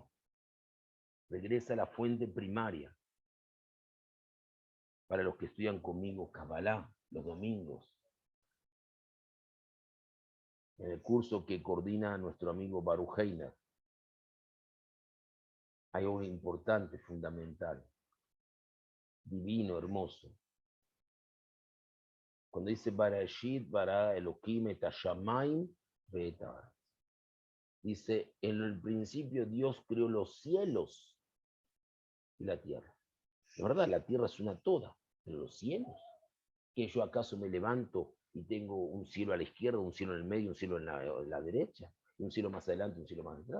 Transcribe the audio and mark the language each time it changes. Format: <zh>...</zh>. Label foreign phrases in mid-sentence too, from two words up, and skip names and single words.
<es>Regresa a la fuente primaria. Para los que estudian conmigo Kabbalah los domingos, en el curso que coordina nuestro amigo Baruch Heiner, hay algo importante, fundamental, divino, hermoso. Cuando dice</es> <he>בראשית ברא אלוהים את השמים ואת הארץ.</he> <es>Dice, en el principio Dios creó los cielos y la tierra. La verdad, la tierra es una toda, pero los cielos, ¿que yo acaso me levanto y tengo un cielo a la izquierda, un cielo en el medio, un cielo en la derecha, un cielo más adelante, un cielo más atrás?</es>